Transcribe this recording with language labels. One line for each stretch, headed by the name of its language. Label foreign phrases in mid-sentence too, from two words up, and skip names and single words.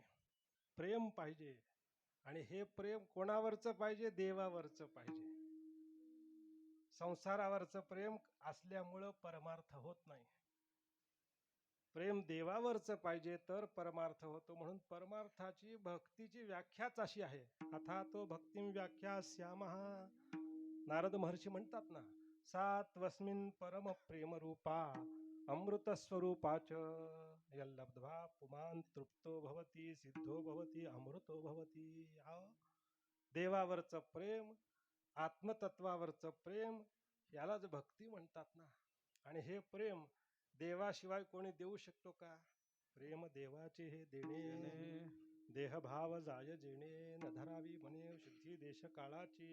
Marathi: प्रेम पाहिजे, आणि हे प्रेम कोणावरचं पाहिजे? देवावरचं पाहिजे. संसारावरचं प्रेम असल्यामुळं परमार्थ होत नाही. प्रेम देवावरचं पाहिजे तर परमार्थ होतो. म्हणून परमार्थाची, भक्तीची व्याख्याच अशी आहे.
Sanskrit: अथातो भक्तिम व्याख्या श्यामः.
Marathi: नारद महर्षी म्हणतात ना,
Sanskrit: सात्वस्मिन् परम प्रेम रूपा अमृत स्वरूपाच यल्लब्ध्वा पुमान तृप्तो भवती सिद्धो भवती अमृतो भवती.
Marathi: देवावरचं प्रेम, आत्मतत्वावरचं प्रेम यालाच भक्ती म्हणतात ना. आणि हे प्रेम देवाशिवाय कोणी देऊ शकतो का? प्रेम देवाचे हे देणे, देहभाव जाय जेणे, न धरावी म्हणे शुद्धी देश काळाची.